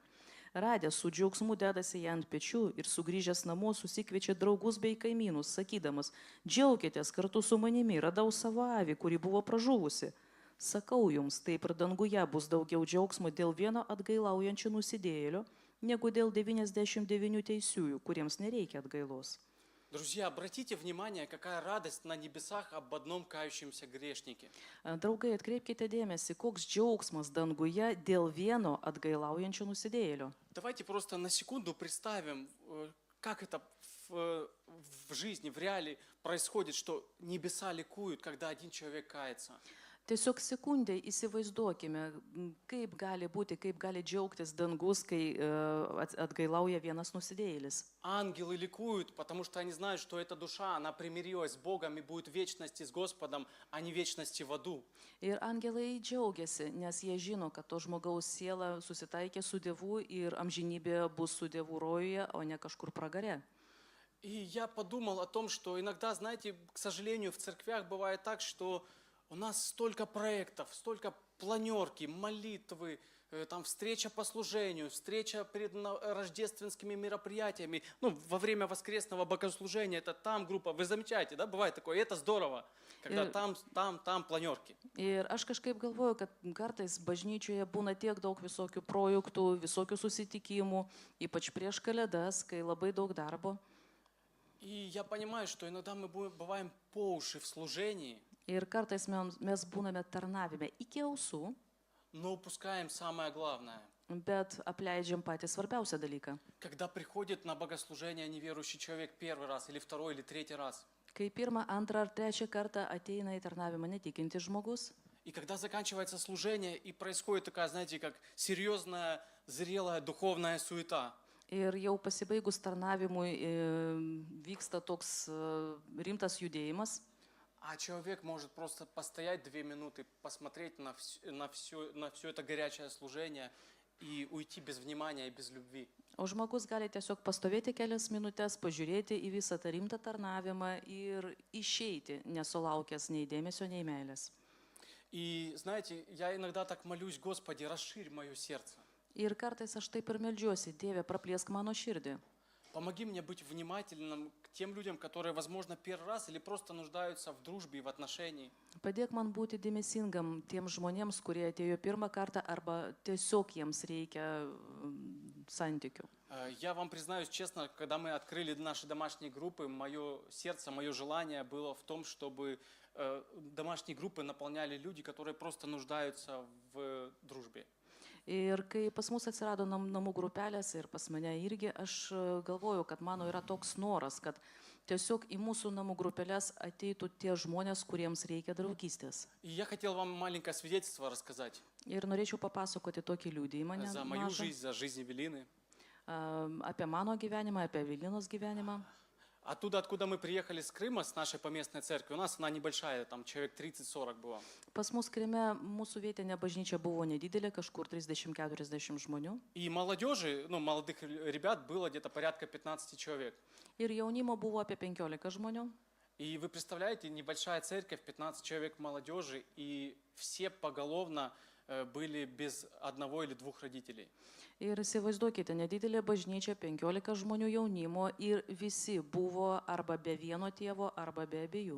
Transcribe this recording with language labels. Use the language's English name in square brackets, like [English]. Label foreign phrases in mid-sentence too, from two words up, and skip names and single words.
[Lithuanian] Radęs su džiaugsmu dedasi ją ant pečių ir sugrįžęs namo susikviečia draugus bei kaimynus, sakydamas, džiaukitės kartu su manimi, radau savo avį, kuri buvo pražuvusi. Sakau jums, taip ir danguje bus daugiau džiaugsmo dėl vieno atgailaujančio nusidėjėlio, negu dėl 99 teisiųjų, kuriems nereikia atgailos. [Russian] Друзья, обратите внимание, какая радость на небесах об одном кающемся грешнике. [Lithuanian] Draugai, atkreipkite dėmesį, koks džiaugsmas danguje dėl vieno atgailaujančio nusidėjėlio. [Russian] Давайте просто на секунду представим, как это в жизни, в реалии происходит, что небеса ликуют, когда один человек кается. [Lithuanian] Tiesiog sekundai įsivaizduokime, kaip gali būti, kaip gali džiaugtis dangus, kai atgailauja vienas nusidėjėlis. [Russian] Ангелы ликуют, потому что они знают, что эта душа, она примирилась с Богом и будет в вечности с Господом, а не в вечности в аду. [Lithuanian] Ir angelai džiaugiasi, nes jie žino, kad to žmogaus siela susitaikė su Dievu ir amžinybė bus su Dievu rojuje, o ne kažkur pragare. [Russian] И я подумал о том, что иногда, знаете, к сожалению, в церквях бывает так, что у нас столько проектов, столько планерки, молитвы, там встреча по служению, встреча перед рождественскими мероприятиями, во время воскресного богослужения, это там группа, вы замечаете, да, бывает такое, и это здорово, когда там планерки. [Lithuanian] Ir aš kažkaip galvoju, kad kartais bažnyčioje būna tiek daug visokių projektų, visokių susitikimų, ypač prieš Kalėdas, kai labai daug darbo. [Russian] И я понимаю, что иногда мы бываем по уши в служении, [Lithuanian] Ir kartais mes būname tarnavime iki ausų, [Russian] но упускаем самое главное. [Lithuanian] bet apleidžiam patį svarbiausią dalyką. [Russian] Когда приходит на богослужение неверующий человек первый раз, или второй, или третий раз, [Lithuanian] Kai pirmą, antrą ar trečią kartą ateina į tarnavimą netikintis žmogus, [Russian] и когда заканчивается служение, и происходит такая, знаете, как серьезная, зрелая духовная суета, [Lithuanian] ir jau pasibaigus tarnavimui vyksta toks rimtas judėjimas, [Russian] а человек может просто постоять 2 минуты, посмотреть на все это горячее служение и уйти без внимания и без любви. [Lithuanian] o žmogus gali tiesiog pastovėti kelias minutės, pažiūrėti į visą tą rimtą tarnavimą ir išeiti, nesulaukęs nei dėmesio, nei meilės. [Russian] И знаете, я иногда так молюсь, Господи, расширь мое сердце. [Lithuanian] Ir kartais aš taip ir meldžiuosi, Dieve, praplėsk mano širdį. [Russian] Помоги мне быть внимательным к тем людям, которые, возможно, первый раз или просто нуждаются в дружбе и в отношении. [Lithuanian] Padėk man būti dėmesingam tiem žmonėms, kurie atėjo pirmą kartą arba tiesiog jiems reikia santykių. [Russian] Я вам признаюсь честно, когда мы открыли наши домашние группы, мое сердце, мое желание было в том, чтобы домашние группы наполняли люди, которые просто нуждаются в дружбе. [Lithuanian] Ir kai pas mus atsirado namų grupelės ir pas mane irgi, aš galvoju, kad mano yra toks noras, kad tiesiog į mūsų namų grupelės ateitų tie žmonės, kuriems reikia draugystės. [Russian] И я хотел вам маленькое свидетельство рассказать [Lithuanian] Ir norėčiau papasakoti tokį liudijimą [Russian] за мою жизнь, за жизнь Эвелины. [Lithuanian] Apie mano gyvenimą, apie Evelinos gyvenimą. [Russian] Оттуда, откуда мы приехали с Крыма, с нашей поместной церкви, у нас она небольшая, там человек 30-40 было. [Lithuanian] Pas mus Kryme mūsų vietinė bažnyčia buvo nedidelė, kažkur 30-40 žmonių. [Russian] И молодежи, молодых ребят было где-то порядка 15 человек. [Lithuanian] Ir jaunimo buvo apie 15 žmonių. [Russian] И вы представляете, небольшая церковь, 15 человек молодежи, и все поголовно были без одного или двух родителей. [Lithuanian] Ir įsivaizduokite, nedidelė bažnyčia, 15 žmonių jaunimo ir visi buvo arba be vieno tėvo, arba be abiejų.